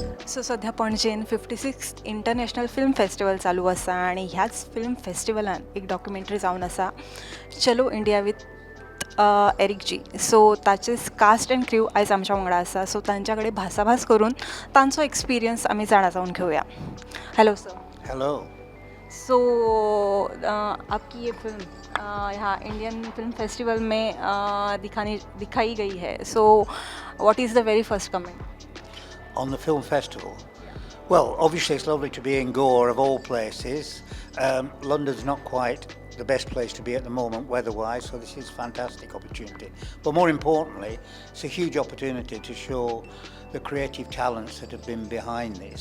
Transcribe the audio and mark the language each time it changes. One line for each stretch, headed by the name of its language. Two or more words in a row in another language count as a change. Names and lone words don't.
Konkani: सो सध्या पणजेन 56th इंटरनॅशनल फिल्म फेस्टिवल चालू आसा आनी ह्याच फिल्म फेस्टिवलान एक डॉक्युमेंटरी जावन आसा चलो इंडिया विथ एरिक जी. सो ताचे
English: cast and crew
Konkani: आयज आमच्या वांगडा आसा. सो तांच्या कडेन भासाभास करून तांचो एक्सपिरियन्स आमी जाणा जावन घेवया.
English: hello sir. हेलो.
Hindi: सो आपकी ये फिल्म यहाँ इंडियन फिल्म फेस्टिवल में दिखाई गई है.
English: so what is the very first comment On the film festival? Well, obviously it's lovely to be in Goa of all places. London's not quite the best place to be at the moment weather-wise, so this is a fantastic opportunity. But more importantly, it's a huge opportunity to show the creative talents that have been behind this.